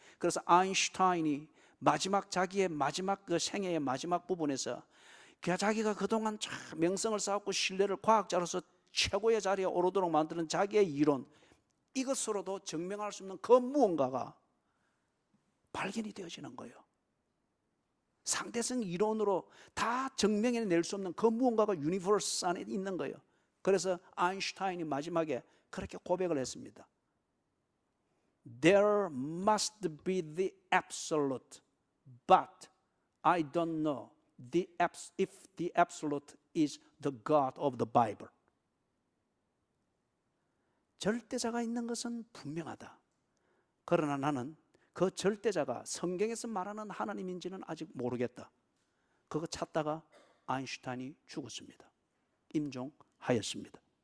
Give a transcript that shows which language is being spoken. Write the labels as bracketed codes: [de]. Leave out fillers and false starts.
[ko] 그래서 아인슈타인이 자기의 마지막 그 생애의 마지막 부분에서 자기가 그동안 참 명성을 쌓았고 신뢰를 과학자로서 최고의 자리에 오르도록 만드는 자기의 이론, 이것으로도 증명할 수 없는 그 무언가가 발견이 되어지는 거예요. 상대성 이론으로 다 증명해낼 수 없는 그 무언가가 유니버스 안에 있는 거예요. 그래서 아인슈타인이 마지막에 그렇게 고백을 했습니다. [en] There must be the absolute, but I don't know if the absolute is the God of the Bible. [ko] 절대자가 있는 것은 분명하다. 그러나 나는 그 절대자가 성경에서 말하는 하나님인지는 아직 모르겠다. 그거 찾다가 아인슈타인이 죽었습니다. 임종하였습니다.